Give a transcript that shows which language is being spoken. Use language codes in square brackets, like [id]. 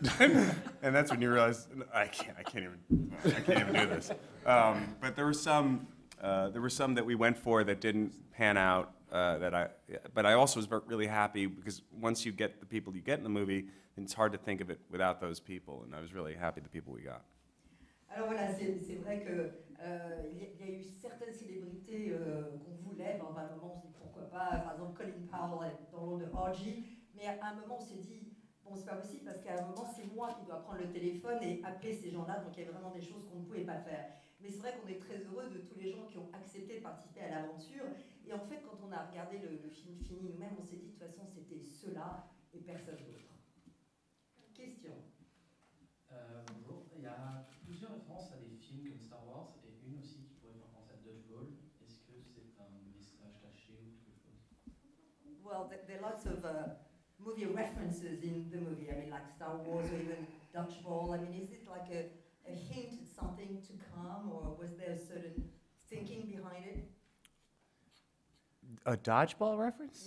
[en] And that's when you realize I can't even do this. But there were some that we went for that didn't pan out. But I also was really happy because once you get the people you get in the movie, it's hard to think of it without those people. And I was really happy the people we got. [fr] Alors voilà, c'est vrai que il y a eu certaines célébrités qu'on voulait, dans un moment on s'est dit pourquoi pas, par exemple Colin Powell dans le rôle de Orgy, mais à un moment on s'est dit bon c'est pas possible parce qu'à un moment c'est moi qui dois prendre le téléphone et appeler ces gens-là, donc il y avait vraiment des choses qu'on ne pouvait pas faire. Mais c'est vrai qu'on est très heureux de tous les gens qui ont accepté de participer à l'aventure, et en fait quand on a regardé le film fini nous-mêmes, on s'est dit de toute façon c'était ceux-là et personne d'autre. Question. Bonjour, il y a plusieurs références à des films comme Star Wars et une aussi qui pourrait faire penser à Dodgeball. Est-ce que c'est un message caché ou quelque chose? [en] Well, there are lots of movie references in the movie. I mean, like Star Wars or even Dodgeball. I mean, is it like a hint at something to come, or was there a certain thinking behind it? A dodgeball reference?